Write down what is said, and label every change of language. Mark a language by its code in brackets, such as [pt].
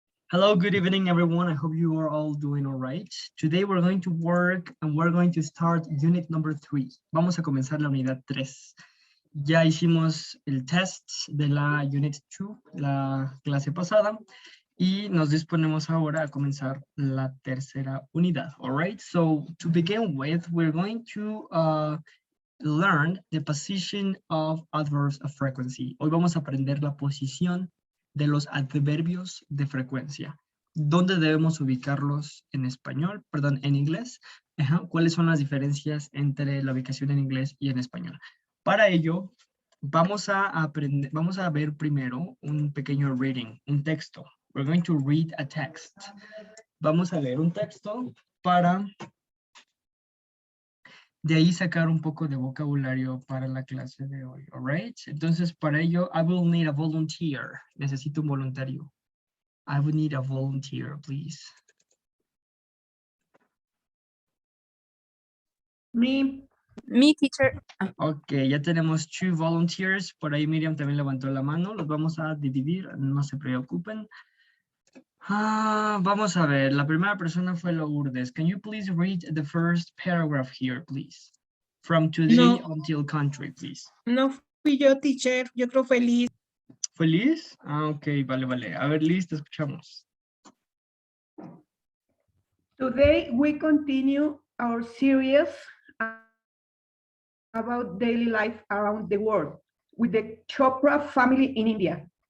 [en] Hello, good evening, everyone. I hope you are all doing all right. Today we're going to work and we're going to start unit number 3. [es] Vamos a comenzar la unidad 3. Ya hicimos el test de la [en] unit 2, [es] la clase pasada, y nos disponemos ahora a comenzar la tercera unidad. [en] All right, so to begin with, we're going to learn the position of adverbs of frequency. [es] Hoy vamos a aprender la posición de los adverbios de frecuencia. ¿Dónde debemos ubicarlos en español? Perdón, en inglés. ¿Cuáles son las diferencias entre la ubicación en inglés y en español? Para ello, vamos a ver primero un pequeño reading, un texto. [en] We're going to read a text. [es] Vamos a leer un texto para de ahí sacar un poco de vocabulario para la clase de hoy, [en] all right? [es] Entonces, para ello, [en] I will need a volunteer. [es] Necesito un voluntario. [en] I would need a volunteer, please. Me. Me, teacher. [es] Ok, ya tenemos 2 volunteers. Por ahí Miriam también levantó la mano. Los vamos a dividir, no se preocupen. Vamos a ver, la primera persona fue Lourdes. [en] Can you please read the first paragraph here, please? From today until country, please. [es] No fui yo, teacher. Yo creo feliz. ¿Fue Liz? Ok, vale. A ver, Liz, te escuchamos. [en] Today we continue our series about daily life around the world with the Chopra family in India.